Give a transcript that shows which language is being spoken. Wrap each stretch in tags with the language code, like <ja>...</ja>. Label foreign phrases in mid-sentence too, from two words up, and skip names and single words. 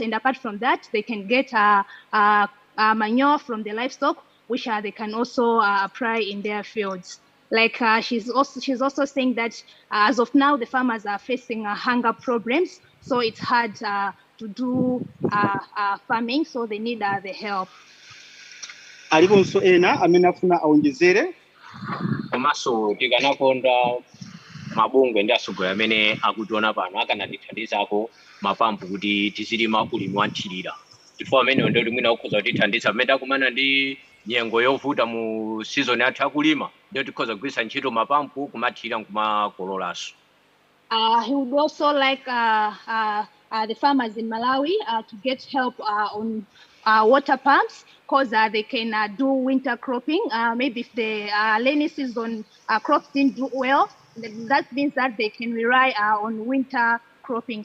<en>And apart from that, they can get manure from the livestock, which they can also apply in their fields. Like she's also saying that as of now, the farmers are facing hunger problems, so it's hard to do farming, so they need the help.</en> <ny>Aliponso ena amene afuna aonjezere komanso tikanakonda mabungwe ndi atsogoleri amene akutiona pano akanatithandizako mapampu kuti tizilima ulimi wa nthirira chifukwa amene ndio mwina ukhoza kutithandiza pamene takumana ndi nyengo yovuta mu season yathu yakulima ndio tikhoza kugwiritsa ntchito mapampu kumathira kumakololaso.</ny> <en>He would also like the farmers in Malawi to get help on water pumps, because they can do winter cropping. Maybe if the rainy season crops didn't do well, that means that they can rely on winter cropping.</en>